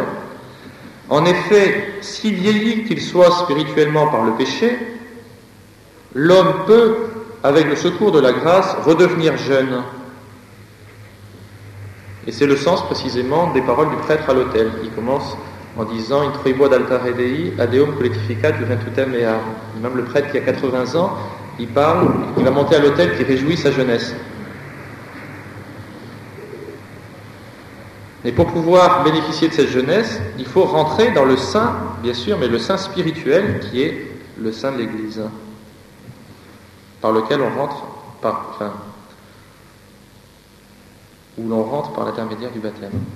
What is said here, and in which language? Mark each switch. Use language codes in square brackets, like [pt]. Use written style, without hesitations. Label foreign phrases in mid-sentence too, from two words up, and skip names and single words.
[fr] En effet, si vieilli qu'il soit spirituellement par le péché, l'homme peut, avec le secours de la grâce, redevenir jeune. Et c'est le sens précisément des paroles du prêtre à l'autel. Il commence en disant « [la] Introibo ad altare Dei, ad eum collectificat juventutem ea ». [fr] Même le prêtre qui a 80 ans, il va monter à l'autel qui réjouit sa jeunesse. Et pour pouvoir bénéficier de cette jeunesse, il faut rentrer dans le sein, bien sûr, mais le sein spirituel qui est le sein de l'Église, par lequel on rentre, où l'on rentre par l'intermédiaire du baptême.